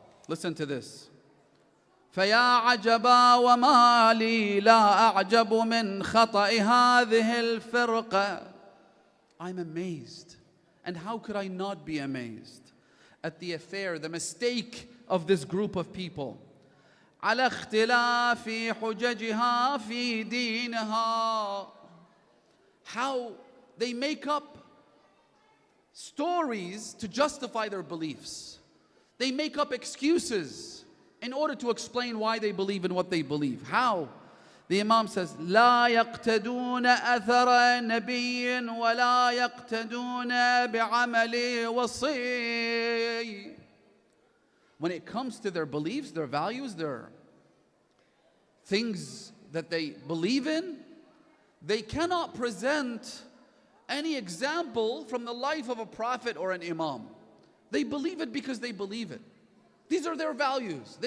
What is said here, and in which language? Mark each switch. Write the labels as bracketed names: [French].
[English] Listen to this. [Arabic] فَيَا عَجَبًا وَمَا لِي لَا أَعْجَبُ مِنْ خَطَئِ هَذِهِ الْفِرْقَةِ. [English] I'm amazed. And how could I not be amazed at the affair, the mistake of this group of people? [Arabic] على اختلاف حججها في دينها. [English] How they make up stories to justify their beliefs. They make up excuses in order to explain why they believe in what they believe. How? The Imam says, [Arabic] لا يقتدون أثر نبي ولا يقتدون بعمل وصي. [English] When it comes to their beliefs, their values, their things that they believe in, they cannot present any example from the life of a prophet or an imam. They believe it because they believe it. These are their values.